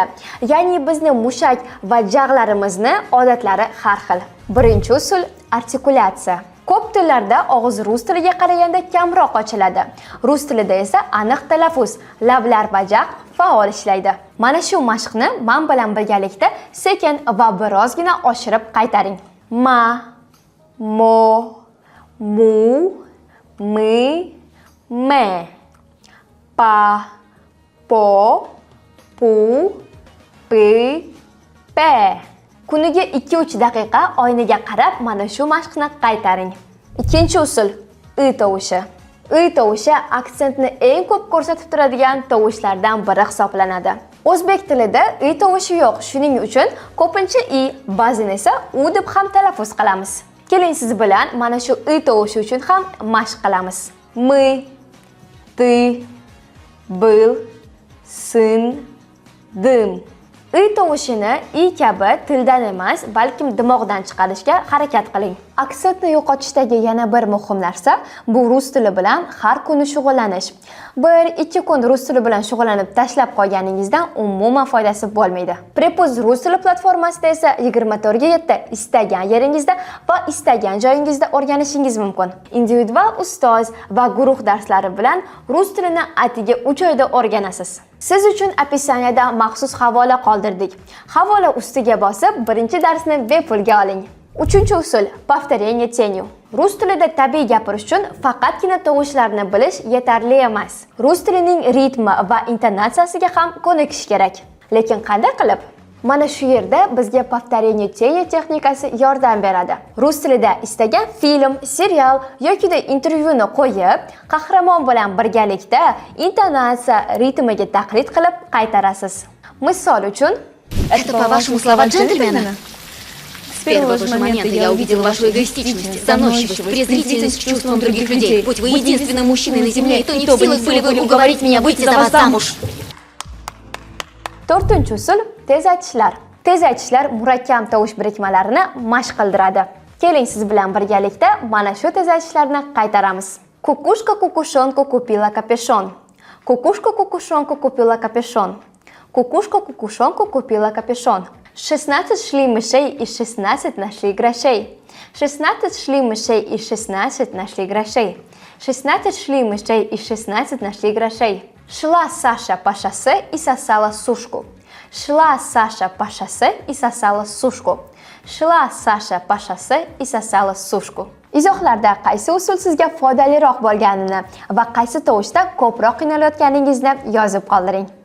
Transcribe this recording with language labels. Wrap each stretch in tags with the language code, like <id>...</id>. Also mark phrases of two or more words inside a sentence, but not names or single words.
<uz>Ya'ni bizni mushak va jag'larimizni odatlari har xil. Birinchi usul artikulatsiya. Ko'p tillarda og'iz rus tiliga qaraganda kamroq ochiladi. Rus tilida esa aniq talaffuz, lablar va jag' faol ishlaydi. Mana shu mashqni men bilan birgalikda sekin va birozgina oshirib qaytaring. Ma, mo, mu, mi, me. Pa, po, pu, pi, pe. Kuniga 2-3 daqiqa oynaga qarab mana shu mashqni qaytaring. Ikkinchi usul i tovushi. I tovushi aksentni eng ko'p ko'rsatib turadigan tovushlardan biri hisoblanadi. O'zbek tilida i tovushi yo'q, shuning uchun ko'pincha i, ba'zan esa u deb ham talaffuz qilamiz. Keling siz bilan mana shu i tovushi uchun ham mashq qilamiz.</uz> <ru>Мы, ты, был, сын, dim.</ru> <uz>I tovushini i kabi tildan emas, balkim dimoqdan chiqarishga harakat qiling. Aksentni yo'qotishdagi yana bir muhim narsa bu rus tili bilan har kuni shug'ullanish. 1-2 kun rus tili bilan shug'ullanib tashlab qo'yganingizdan umuman foydasi bo'lmaydi. Prepuz rus tili platformasida esa 24/7 istagan yeringizdda va istagan joyingizda o'rganishingiz mumkin. Individual ustoz va guruh darslari bilan rus tilini atigi 3 oyda o'rganasiz. Siz uchun opisaniyada maxsus havola qoldirdik. Havola ustiga bosib, birinchi darsni bepulga oling. Uchinchi usul</uz> <ru>повторение тенью.</ru> <uz>Rus tilida tabiiy gapirish uchun faqatgina tovushlarni bilish yetarli emas. Rus tilining ritmi va intonatsiyasiga ham ko'nikish kerak. Lekin qanday qilib? Mana shu yerda bizga</uz> <ru>повторение тенью</ru> <uz>texnikasi yordam beradi. Rus tilida istagan film, serial yoki intervyuni qo'yib, qahramon bilan birgalikda intonatsiya ritmiga taqlid qilib qaytarasiz. Misol uchun,</uz> <ru>это по-вашему слова джентльмена? С первого же момента я увидел вашу эгоистичность, заносчивость, презрительность к чувствам других людей. Будь вы единственным мужчиной на земле, то не в силах были вы уговорить меня выйти за вас замуж.</ru> <uz>To'rtinchi usul tez aytishlar. Tez aytishlar murakkab tovush birikmalarini mashq qildiradi. Keling siz bilan birgalikda mana shu tez aytishlarni qaytaramiz.</uz> <ru>Kukushka kukушонку купила капюшон. Кукушка кукушонку купила капюшон. Кукушка кукушонку купила капюшон. 16 шли мышей и 16 нашли грошей. 16 шли мышей и 16 нашли грошей. 16 шли мышей и 16 нашли грошей. Шла Саша по шоссе и сосала сушку. Шла Саша по шоссе и сосала сушку. Шла Саша по шоссе и сосала сушку.</ru> <uz>Izohlarda qaysi usul sizga foydaliroq bo'lganini va qaysi tovushda ko'proq qiynalayotganingizni yozib qoldiring.</uz>